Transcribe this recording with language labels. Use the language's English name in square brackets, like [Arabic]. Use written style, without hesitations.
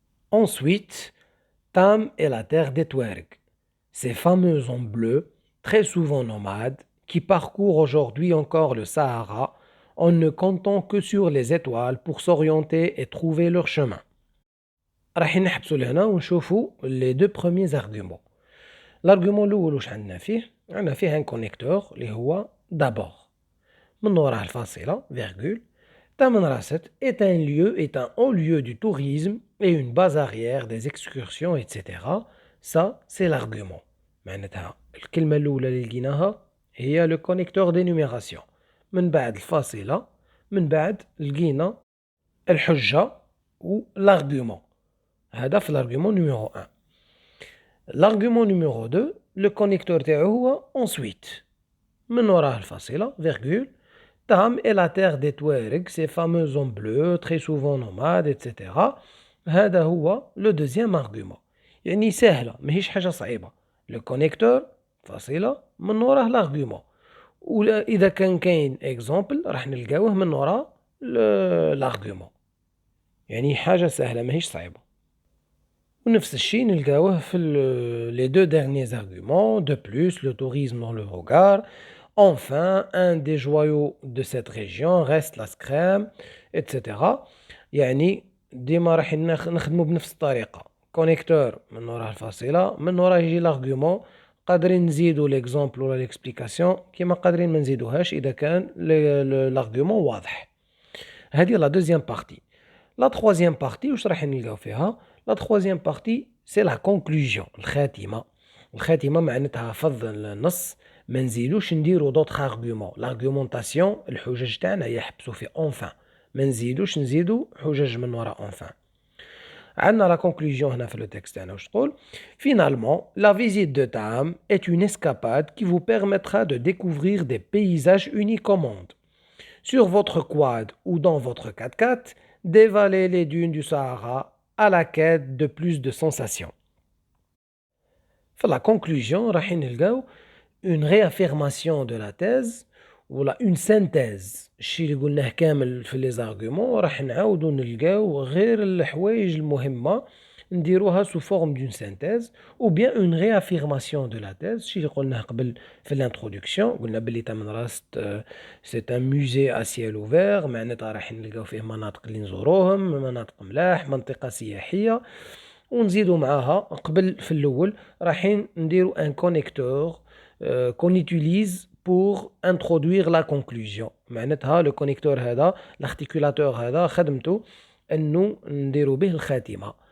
[French] Ensuite, Tam est la terre des Touaregs, ces fameux hommes bleus, très souvent nomades, qui parcourent aujourd'hui encore le Sahara en ne comptant que sur les étoiles pour s'orienter et trouver leur chemin. [Arabic] راح نحبسوا لهنا ونشوفوا [French] les deux premiers arguments. [Arabic] L'argument الأول واش عندنا فيه؟ عندنا فيه [French] un connecteur [Arabic] اللي هو d'abord. من وراه الفاصلة virgule. [French] Tamanrasset est un lieu, est un haut lieu du tourisme et une base arrière des excursions, etc. Ça, c'est l'argument. [Arabic] معناتها الكلمة الأولى اللي لقيناها هي [French] le connecteur d'énumération. [Arabic] من بعد الفاصلة، من بعد لقينا الحجة و l'argument. هذا في [French] l'argument numéro 1. L'argument numéro 2, le connecteur [Arabic] تاعو هو [French] ensuite. [Arabic] من وراه الفاصلة virgule. [French] Tam est la terre des Touaregs, ces fameux hommes bleus, très souvent nomades, etc. [Arabic] هذا هو [French] le deuxième argument. [Arabic] يعني سهلة، ماهيش حاجة صعيبة. Le connecteur فاصلة من وراه l'argument. وإذا كان كاين exemple راح نلقاوه من وراء l'argument. يعني حاجة سهلة ماهيش صعيبة. ونفس الشيء نلقاوه في [French] les deux derniers arguments. De plus, le tourisme dans le Hogar. Enfin, un des joyaux de cette région reste la Skrem, etc. [Arabic] يعني ديما راح نخدموا بنفس الطريقة. كونيكتور من وراه الفاصلة، من وراه يجي l'argument. قادرين نزيدوا l'exemple ولا l'explication كيما قادرين ما نزيدوهاش إذا كان l'argument واضح. [French] هذه la deuxième partie. La troisième partie [Arabic] واش راح نلقاو فيها؟ [French] La troisième partie c'est la conclusion، الخاتمة. [Arabic] الخاتمة معناتها فض النص، ما نزيدوش نديرو d'autres arguments. L'argumentation الحجج تاعنا يحبسوا في enfin، ما نزيدوش نزيدو حجج من وراء enfin. [French] عندنا la conclusion هنا في le texte تاعنا [Arabic] واش تقول؟ [French] Finalement, la visite de Tam est une escapade qui vous permettra de découvrir des paysages uniques au monde. Sur votre quad ou dans votre 4x4, dévalez les dunes du Sahara à la quête de plus de sensations. في la conclusion [Arabic] راح نلقاو [French] une réaffirmation de la thèse ولا une synthèse. [Arabic] الشيء اللي قلناه كامل في les arguments راح نعاودو نلقاو غير الحوايج المهمة نديروها [French] sous forme d'une synthèse ou bien une réaffirmation de la thèse. [Arabic] الشيء اللي قلناه قبل في l'introduction، قلنا بلي تامنراست [French] c'est un musée à ciel ouvert، [Arabic] معناتها راح نلقاو فيه مناطق اللي نزوروهم، مناطق ملاح، منطقة سياحية. ونزيدو معاها قبل في الأول رايحين نديرو [French] un connecteur qu'on utilise pour introduire la conclusion. [Arabic] معناتها le connecteur هذا l'articulateur هذا خدمته انه نديرو به الخاتمة.